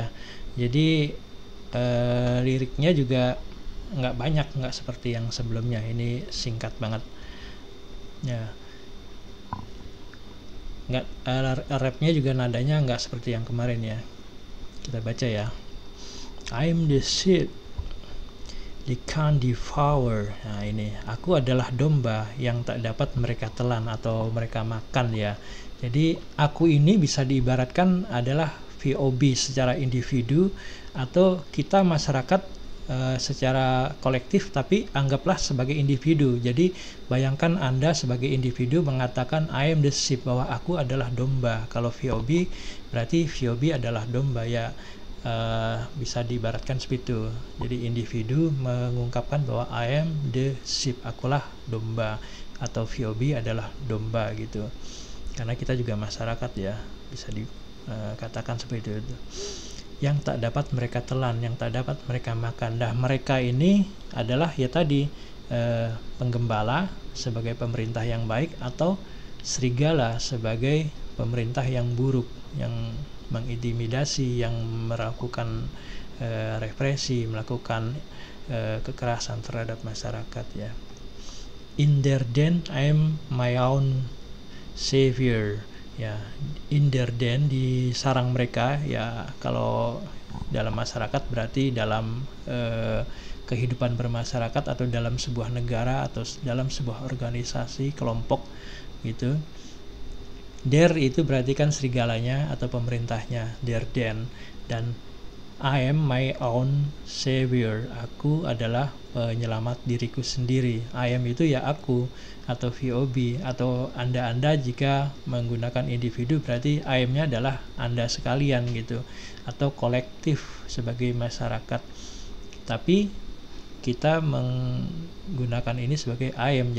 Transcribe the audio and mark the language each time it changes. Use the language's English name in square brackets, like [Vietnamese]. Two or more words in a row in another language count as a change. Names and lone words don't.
[Indonesian] Jadi liriknya juga nggak banyak, nggak seperti yang sebelumnya. Ini singkat banget ya. Nggak, rapnya juga nadanya nggak seperti yang kemarin ya. Kita baca ya. [English] I'm the sheep they can't devour. [Indonesian] Nah ini, aku adalah domba yang tak dapat mereka telan atau mereka makan ya. Jadi aku ini bisa diibaratkan adalah VOB secara individu, atau kita masyarakat secara kolektif, tapi anggaplah sebagai individu. Jadi bayangkan Anda sebagai individu mengatakan [English] I am the sheep, [Indonesian] bahwa aku adalah domba. Kalau VOB berarti VOB adalah domba ya. Bisa diibaratkan seperti itu. Jadi individu mengungkapkan bahwa [English] I am the sheep, [Indonesian] akulah domba, atau VOB adalah domba gitu. Karena kita juga masyarakat ya, bisa dikatakan seperti itu. Yang tak dapat mereka telan, yang tak dapat mereka makan. Nah, mereka ini adalah ya tadi penggembala sebagai pemerintah yang baik, atau serigala sebagai pemerintah yang buruk, yang mengintimidasi, yang melakukan represi, melakukan kekerasan terhadap masyarakat ya. [English] In their den I'm my own savior ya. In their den, [Indonesian] di sarang mereka ya. Kalau dalam masyarakat berarti dalam kehidupan bermasyarakat, atau dalam sebuah negara, atau dalam sebuah organisasi kelompok gitu. There itu berarti kan serigalanya atau pemerintahnya, [English] their den. Dan I am my own savior, [Indonesian] aku adalah penyelamat diriku sendiri. [English] I am [Indonesian] itu ya aku, atau VOB, atau anda jika menggunakan individu berarti [English] I am- [Indonesian] nya adalah Anda sekalian gitu, atau kolektif sebagai masyarakat. Tapi kita menggunakan ini sebagai [English] I am.